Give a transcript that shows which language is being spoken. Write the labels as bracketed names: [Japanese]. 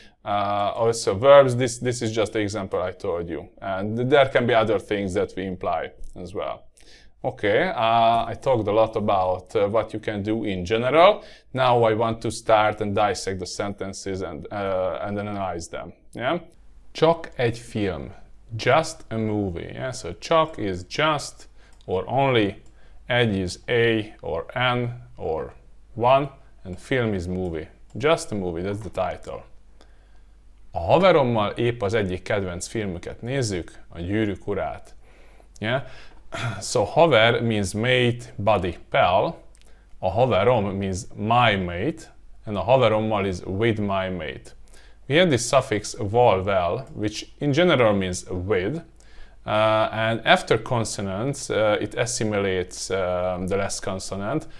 [English] Also verbs, this is just the example I told you. And there can be other things that we imply as well. Okay, I talked a lot about what you can do in general. Now I want to start and dissect the sentences and analyze them. Yeah? [Hungarian] Csak egy film, [English] just a movie. Yeah? So csak is just or only, egy is a or an or one, and film is movie. Just a movie, that's the title. [Hungarian] A haverommal épp az egyik kedvenc filmüket nézzük, a Gyűrűk urát. [English] Yeah? So haver means mate, buddy, pal. A haverom means my mate, and a haverommal is with my mate. We have this suffix val, which in general means with, and after consonants it assimilates the last consonant.